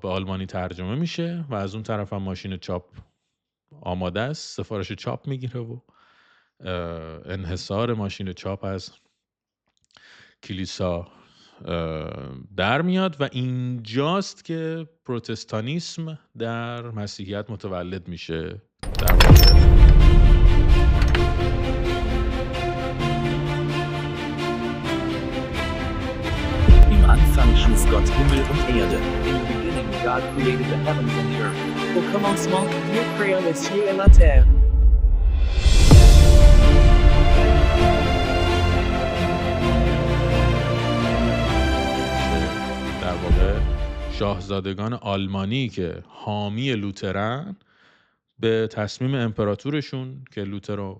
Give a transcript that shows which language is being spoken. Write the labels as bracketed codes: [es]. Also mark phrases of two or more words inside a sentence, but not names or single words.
[fa] به آلمانی ترجمه میشه و از اون طرف هم ماشین چاپ آماده است، سفارش چاپ میگیره و انحصار ماشین چاپ از کلیسا در میاد و اینجاست که پروتستانیسم در مسیحیت متولد میشه. در واقع [de] Im Anfang schuf Gott Himmel und Erde. [en] Im beginning God created the heavens and the earth. [fr] Au commencement, Dieu créa les cieux et la terre. [fa] در واقع شاهزادگان آلمانی که حامی لوترن به تصمیم امپراتورشون که لوتر رو